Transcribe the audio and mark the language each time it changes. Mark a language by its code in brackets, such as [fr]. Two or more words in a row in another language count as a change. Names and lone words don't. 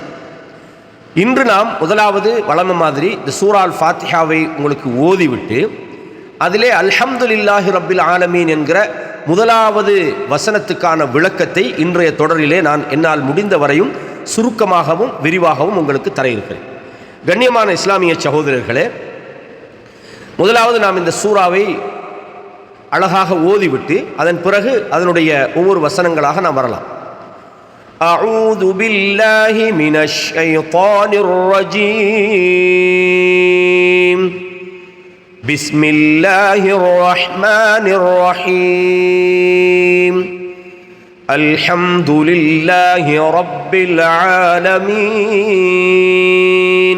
[ta] இன்று நாம் முதலாவது வழமை மாதிரி இந்த சூரா அல் ஃபாத்திஹாவை உங்களுக்கு ஓதிவிட்டு அதிலே [ar] الحمد لله رب العالمين [ta] என்கிற முதலாவது வசனத்துக்கான விளக்கத்தை இன்றைய தொடரிலே நான் என்னால் முடிந்த வரையும் சுருக்கமாகவும் விரிவாகவும் உங்களுக்கு தர இருக்கிறேன். கண்ணியமான இஸ்லாமிய சகோதரர்களே, முதலாவது நாம் இந்த சூறாவை அழகாக ஓதிவிட்டு அதன் பிறகு அதனுடைய ஒவ்வொரு வசனங்களாக நாம் வரலாம். [ar] أعوذ بالله من الشيطان الرجيم. بسم الله الرحمن الرحيم. الحمد لله رب العالمين.